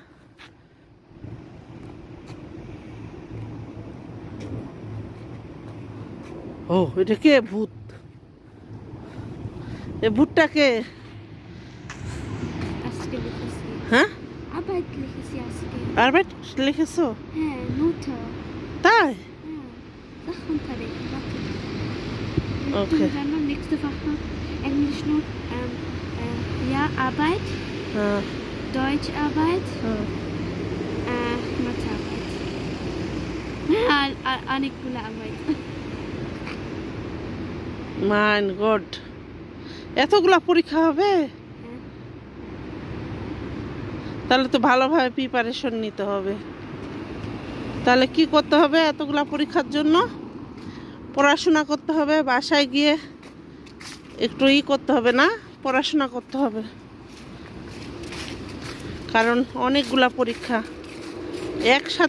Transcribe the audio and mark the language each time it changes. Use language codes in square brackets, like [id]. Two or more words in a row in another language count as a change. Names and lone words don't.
[bn] ও, এটা কে? ভূত? এ ভূতটাকে? হ্যাঁ, আরবাইট লিখেছো? তাই? Okay. [de] Nächste Fach Englisch Not, ja, Arbeit, Deutsch Arbeit, Mathe Arbeit. [bn] অনেকগুলো Arbeit. [de] Mein Gott, [bn] এতগুলা পরীক্ষা হবে? তাহলে তো ভালোভাবে প্রিপারেশন নিতে হবে। তাহলে কি করতে হবে? এতগুলা পরীক্ষার জন্য পড়াশোনা করতে হবে, বাসায় গিয়ে একটু করতে হবে না, পড়াশোনা করতে হবে, কারণ অনেকগুলা পরীক্ষা একসাথে।